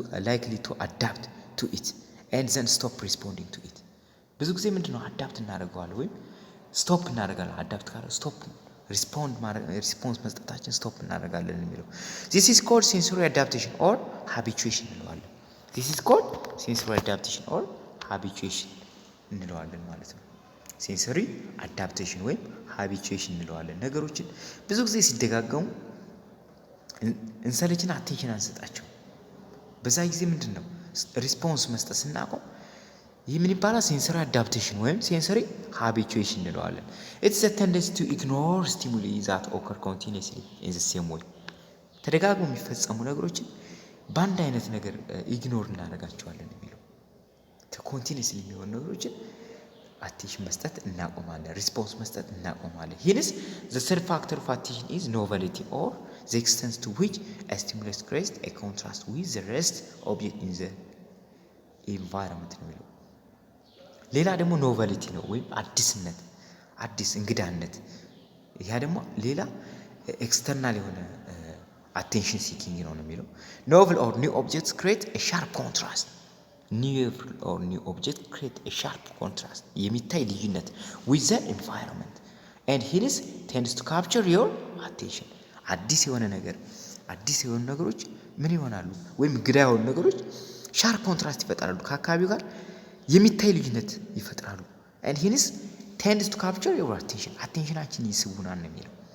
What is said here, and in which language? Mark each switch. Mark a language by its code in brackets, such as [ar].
[en] likely to adapt to it and then stop responding to it [am] ብዙ ጊዜ ምንድነው አዳፕት እናደርጋለን ወይም ስቶፕ እናደርጋለን አዳፕት ካለ ስቶፕ ሪስፖንስ መስጠታችን ስቶፕ እናደርጋለን የሚለው [en] this is called sensory adaptation or habituation [am] እንለዋለን [en] this is called sensory adaptation or habituation [am] እንለዋለን ማለት ነው [en] sensory adaptation [am] ወይም habituation እንለዋለን። ነገሮችን ብዙ ጊዜ ሲደጋገሙ እንሰለችና አቴንሽን አንሰጣቸው። በዛ ጊዜ ምንድነው ሪስፖንስ መስጠት ስናቆም ይህ ምን ይባላል? ሴንሰሪ አዳፕቴሽን ወይም ሴንሰሪ ሃቢቹዌሽን እንለዋለን። [en] ኢትስ a tendency to ignore stimuli that occur continuously in the same way። [am] ተደጋግሞ የሚፈጸሙ ነገሮችን በአንድ አይነት ነገር ኢግኖር እናደርጋቸዋለን የሚለው ኮንቲኒየስሊ የሚሆኑ ነገሮችን አቴንሽን መስጠት እናቆማለን፣ ሪስፖንስ መስጠት እናቆማለን። [en] hence the third factor of attention is novelty or the extent to which a stimulus creates a contrast with the rest object in the environment [am] ነው የሚለው። ሌላ ደግሞ ኖቨሊቲ ነው ወይም አዲስነት፣ አዲስ እንግዳነት። ያ ደግሞ ሌላ ኤክስተርናል የሆነ አቴንሽን ሲኪንግ ነው የሚለው። [en] novel or new objects create a sharp contrast [am] novel or new object create a sharp contrast የሚታይ ልዩነት [en] with the environment and hence tends to capture your attention። [am] አዲስ የሆነ ነገር አዲስ የሆኑ ነገሮች ምን ይሆናሉ? ወይም እንግዳ የሆኑ ነገሮች ሻርፕ ኮንትራስት ይፈጥራሉ፣ ከአካባቢው ጋር የሚታይ ልዩነት ይፈጥራሉ። [en] and hence tends to capture your attention [am] አቴንሽናችን ይስቡናል ነው የሚለው።